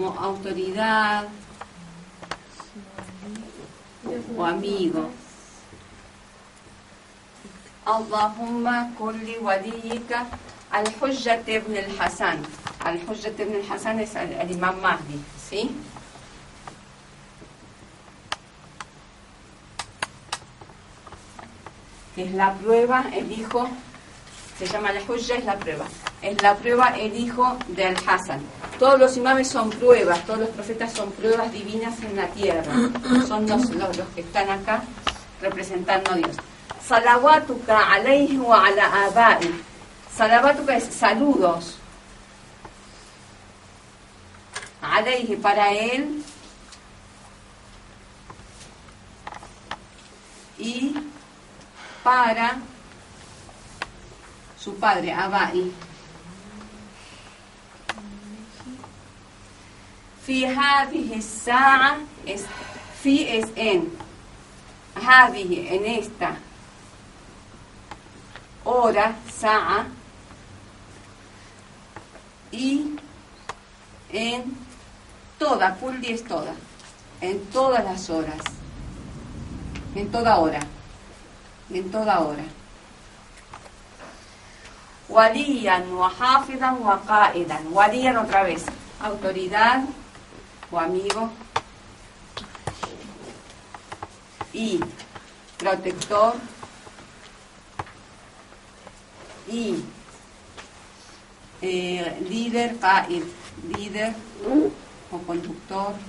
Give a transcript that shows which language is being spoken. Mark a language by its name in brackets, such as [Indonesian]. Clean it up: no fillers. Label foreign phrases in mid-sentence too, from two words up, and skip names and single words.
[Spanish] como autoridad o amigo. [Arabic] اللهم كن لوليك الحجة ابن الحسن. [Spanish] Al-Hujjat ibn al-Hasan es el Imam Mahdi, ¿sí? Que es la prueba, el hijo, se llama la Hujja, es la prueba. Es la prueba, el hijo del Hasan. Todos los imames son pruebas, todos los profetas son pruebas divinas en la tierra. Son los que están acá representando a Dios. [Arabic] صلواتك عليه وعلى آبائه. [Spanish] Salawatuka es saludos. Alayhi para él. Y para su padre, Abai. [Arabic] في هذه الساعة [Spanish] es fi es en. Hadhihi en esta hora, sa'a, y en toda, kulli es toda, en todas las horas, en toda hora. En toda hora. [Arabic] وليا وحافظا وقائدا. [Spanish] Waliyan otra vez, autoridad o amigo y protector y líder, qa'id, líder o conductor.